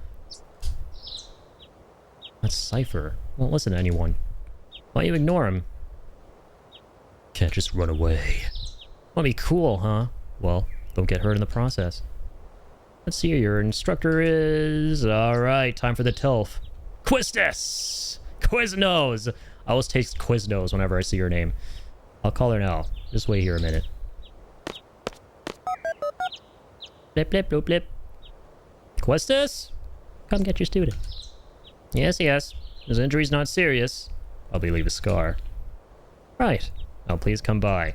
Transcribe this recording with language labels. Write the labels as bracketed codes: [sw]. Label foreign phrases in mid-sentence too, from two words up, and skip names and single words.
[en] That's Cypher. Won't listen to anyone. Why you ignore him? Can't just run away. Want to be cool, huh? Well, don't get hurt in the process. Let's see, your instructor is... Alright, time for the TILF. Quistis! Quiznos! I always taste Quiznos whenever I see your name. I'll call her now. Just wait here a minute. Blip, blip, blip, blip. Quistis? Come get your student. Yes, yes. His injury's not serious. Probably leave a scar. Right. Now please come by.